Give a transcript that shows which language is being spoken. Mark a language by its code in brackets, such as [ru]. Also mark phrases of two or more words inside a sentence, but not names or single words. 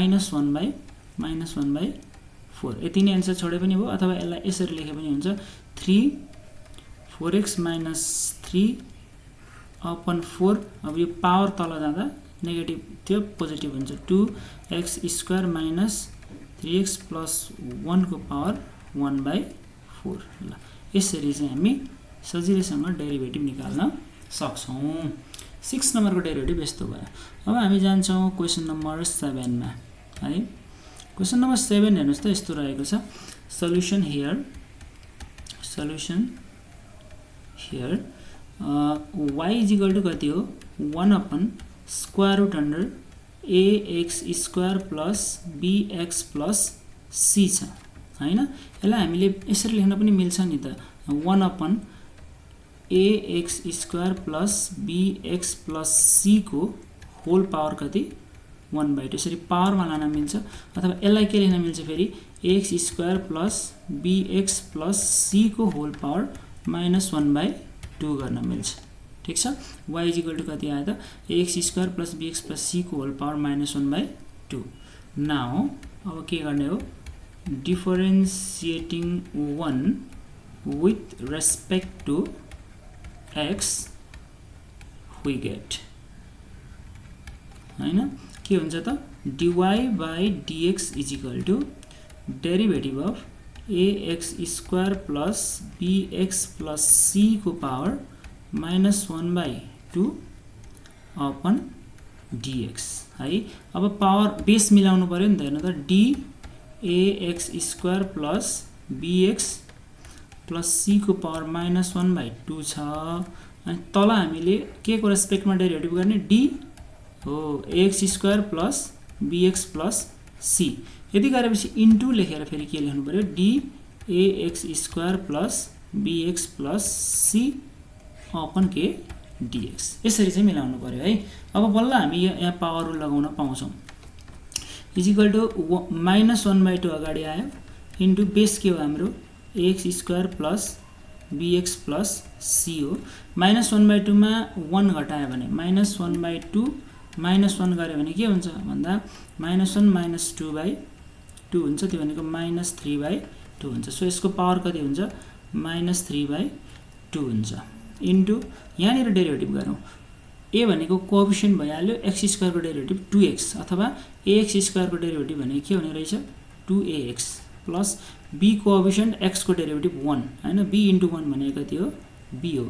[ne] -1/4 यति नै आन्सर छोडे पनि भयो अथवा यसलाई यसरी लेखे पनि हुन्छ 3 4x - 3 अपन 4 अब यो पावर तल जाँदा नेगेटिभ त्यो पोजिटिभ हुन्छ [en] 2x square minus 3x plus 1 [ne] को पावर 1/4 ल यसरी चाहिँ हामी सजिलैसँग डेरिभेटिभ निकाल्न सक्छौं। 6 नम्बरको डेरिभेटिभ यस्तो भयो। अब हामी जान्छौं [en] question number 7 [ne] मा है। [en] question number 7 [ne] हेर्नुस् त यस्तो रहेको छ [en] solution here y is equal to [ne] कति हो [en] 1 upon square root under ax square plus bx plus c [ne] छ हैन यसलाई हामीले यसरी लेख्न पनि मिल्छ नि त [en] 1 upon ax square plus bx plus c [ne] को [en] whole power [ne] कति 1/2 यसरी पावरमा लान मिल्छ अथवा यसलाई के लेख्न मिल्छ फेरि [en] ax square plus bx plus c [ne] को [en] whole power [ne] -1/2 गर्न मिल्छ ठीक छ। [en] y is equal to [ne] कति आयो त [en] ax square plus bx plus c को whole power -1/2 now [ne] अब के गर्ने हो [en] differentiating 1 with respect to x we get [ne] हैन के हुन्छ त [en] dy by dx is equal to derivative of ax square plus bx plus c को power -1/2 upon dx है। [ne] अब पावर बेस मिलाउनु पर्यो नि त हेर्नु त [en] d ax square plus bx plus c [ne] को पावर -1/2 छ अनि तल हामीले के को रेस्पेक्टमा डेरिभेटिभ गर्ने d हो [en] ax square plus bx plus c [ne] यदि गरेपछि इन्टु लेखेर फेरि के लेख्नु पर्यो [en] d ax square plus bx plus c [ne] अपन के dx यसरी चाहिँ मिलाउनु पर्यो है। अब बल्ल हामी यहाँ [en] power rule [ne] लगाउन पाउँछौं [en] is equal to [ne] -1/2 अगाडि आयो इन्टु बेस के हो हाम्रो [en] ax square plus bx plus c [ne] हो -1/2 मा 1 घटायो भने -1/2 -1 गरे भने के हुन्छ भन्दा -1 - 2/2 हुन्छ त्यो भनेको -3/2 हुन्छ सो यसको पावर कति हुन्छ -3/2 हुन्छ इन्टु यहाँनिर डेरिभेटिभ गरौँ a भनेको कोएफिसिएन्ट भइहाल्यो [en] x square [ne] को डेरिभेटिभ 2x अथवा [en] ax square [ne] को डेरिभेटिभ भने के हुने रहेछ [en] 2ax plus b [ne] कोएफिसिएन्ट x को डेरिभेटिभ 1 हैन b * 1 भनेको कति हो बी हो।